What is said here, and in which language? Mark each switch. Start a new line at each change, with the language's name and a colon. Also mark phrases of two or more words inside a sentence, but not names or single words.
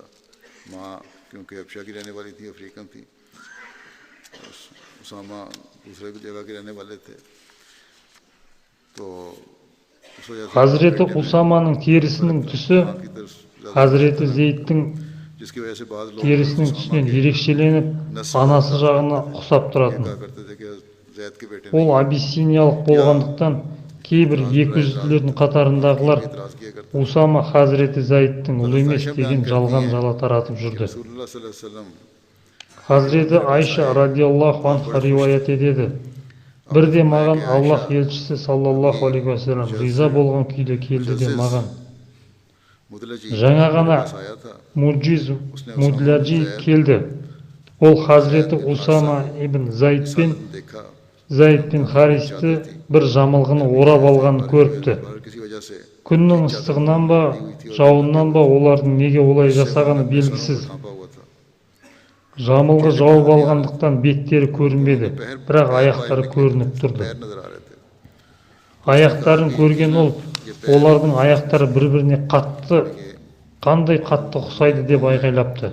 Hindi: माँ क्योंकि हबशा की रहने वाली थी, अफ्रीकन थी, उसामा दूसरे जगह के रहने वाले थे, तो उस वजह से
Kazakh: Хазіреті Усаманың терісінің түсі
Hindi: की तरफ ज़्यादा,
Kazakh: Хазіреті Зейдтің
Hindi: जिसकी वजह से बाद लोग
Kazakh: терісінің түсінен ерекшеленіп, анасы жағына ұқсап тұратын.
Hindi: कहा करते थे कि ज़ैद के बेटे
Kazakh: Ол абиссиниялық болғандықтан кейбір екі жүзділердің қатарындағылар
Hindi: इतराज़ किया करते
Kazakh: Усама Хазіреті Зайдтың ұлы емес деген жалған жала таратып жүрді.
Arabic: رسول الله صلى الله عليه وسلم
Kazakh: Хазіреті Айша
Arabic: رضي الله عنها
Kazakh: риwayat етеді. Бірде маған Аллах елшісі
Arabic: صلى الله عليه وسلم
Kazakh: риза болған күйде келді де маған:
Hindi: मुदलजी
Kazakh: «Жаңа ғана
Hindi: आया था,
Kazakh: Мудладжи келді. Ол Хазіреті Усама ибн
Hindi: देखा
Kazakh: Зайд пен Харисті бір жамылғыны орап алғанын көріпті.
Hindi: और किसी वजह से
Kazakh: Күннің ыстығынан ба, жауыннан ба олардың неге олай жасағаны белгісіз. Жамылғы жауып алғандықтан беттері көрінбеді, бірақ аяқтары көрініп тұрды. Аяқтарын көрген ол, олардың аяқтары бір-біріне қандай қатты ұқсайды деп айғайлапты.